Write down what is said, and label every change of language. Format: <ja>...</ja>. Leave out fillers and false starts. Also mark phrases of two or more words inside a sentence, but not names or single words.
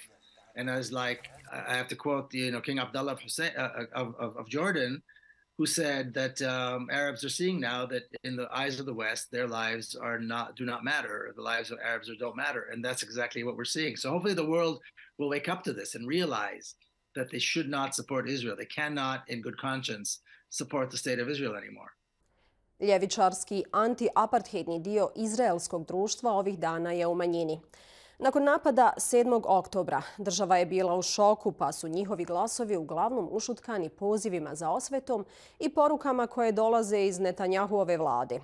<en>And I have to quote King Abdullah of Jordan, who said that Arabs are seeing now that in the eyes of the West, their lives do not matter. The lives of Arabs don't matter, and that's exactly what we're seeing. So hopefully the world will wake up to this and realize that they should not support Israel. They cannot, in good conscience, support the state of Israel anymore.</en> <bs>Ljevičarski anti-apartheidni dio izraelskog društva ovih dana je u manjini. Nakon napada 7. oktobra država je bila u šoku, pa su njihovi glasovi uglavnom ušutkani pozivima za osvetom i porukama koje dolaze iz Netanjahuove vlade.</bs>